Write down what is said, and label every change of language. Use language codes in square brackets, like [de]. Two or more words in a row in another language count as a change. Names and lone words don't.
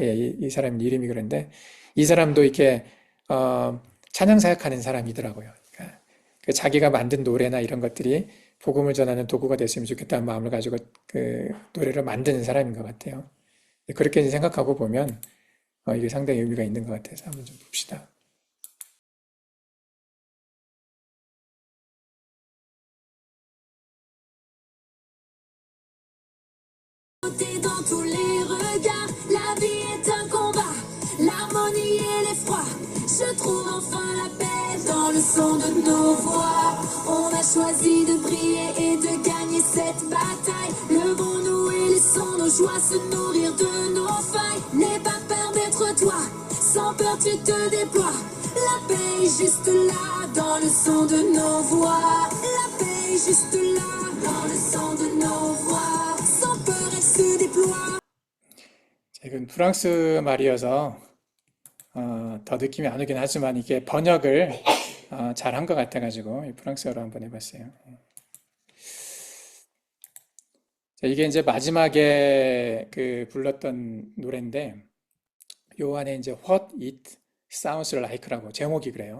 [ko] 예, 이 사람 이름이 그런데 이 사람도 이렇게 찬양 사역하는 사람이더라고요. 그러니까 그 자기가 만든 노래나 이런 것들이 복음을 전하는 도구가 됐으면 좋겠다는 마음을 가지고 그 노래를 만드는 사람인 것 같아요. 그렇게 생각하고 보면 이게 상당히 의미가 있는 것 같아서 한번 좀 봅시다. [fr] Dans tous les regards, la vie est un combat, l'harmonie et l'effroi. Je trouve enfin la paix dans le son de nos voix. On a choisi de briller et de gagner cette bataille. Levons-nous et laissons nos joies se nourrir de nos failles. N'aie pas peur d'être toi, sans peur tu te déploies. La paix est juste là dans le son de nos voix. La paix est juste là dans le son de nos voix. Sans peur elle se déploie. [ko] 이건 프랑스 말이어서 더 느낌이 안 오긴 하지만 이게 번역을 잘한 것 같아가지고 이 프랑스어로 한번 해봤어요. 자, 이게 이제 마지막에 그 불렀던 노래인데 요 안에 이제 What It Sounds Like라고 제목이 그래요.